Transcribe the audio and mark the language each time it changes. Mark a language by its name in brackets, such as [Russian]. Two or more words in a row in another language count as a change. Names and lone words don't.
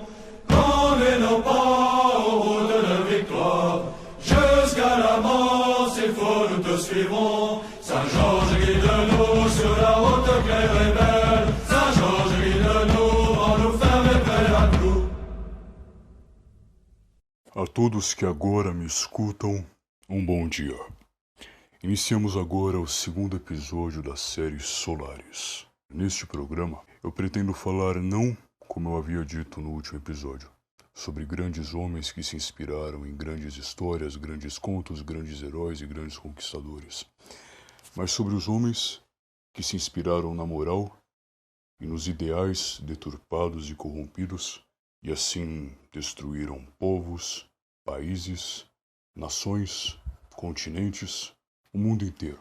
[French] Conduis nos pas aux routes de victoire. Jusqu'à la mort, s'il faut, nous te suivrons. Saint-Georges guide-nous sur la route claire et belle. Saint-Georges guide-nous, en nous ferme prêt à tout. [Portuguese] A todos que agora me escutam, bom dia. Iniciamos agora o segundo episódio da série Solaris. Neste programa, eu pretendo falar não, como eu havia dito no último episódio, sobre grandes homens que se inspiraram em grandes histórias, grandes contos, grandes heróis e grandes conquistadores, mas sobre os homens que se inspiraram na moral e nos ideais deturpados e corrompidos e assim destruíram povos, países, nações, continentes, o mundo inteiro.